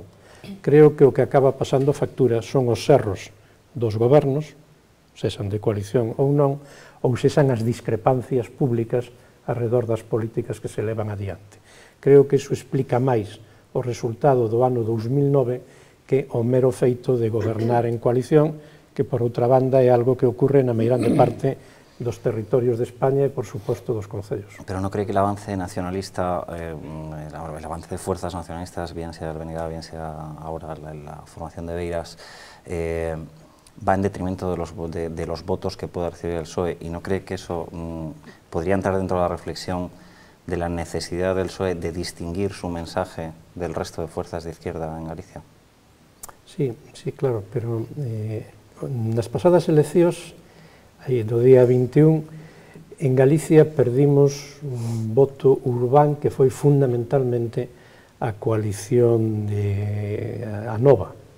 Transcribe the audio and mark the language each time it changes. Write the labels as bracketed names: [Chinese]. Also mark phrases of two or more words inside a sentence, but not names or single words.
[Galician] Creo que o que acaba pasando factura son os erros dos gobernos, sexan de coalición ou non, ou sexan as discrepancias públicas alrededor das políticas que se levan adiante. Creo que iso explica máis o resultado do ano 2009 que o mero feito de gobernar en coalición, que por outra banda é algo que ocorre na meirande parte dos territorios de España e, por suposto, dos concellos. [Spanish] Pero no cree que el avance nacionalista, el avance de fuerzas nacionalistas, bien sea el Benigá, bien sea ahora la formación de Beiras, va en detrimento de los votos que pueda recibir el PSOE, y no cree que eso podría entrar dentro de la reflexión de la necesidad del PSOE de distinguir su mensaje del resto de fuerzas de izquierda en Galicia? [Galician] Sí, claro, pero nas pasadas eleccións, do día 21, en Galicia perdimos un voto urbán que foi fundamentalmente a coalición de Anova.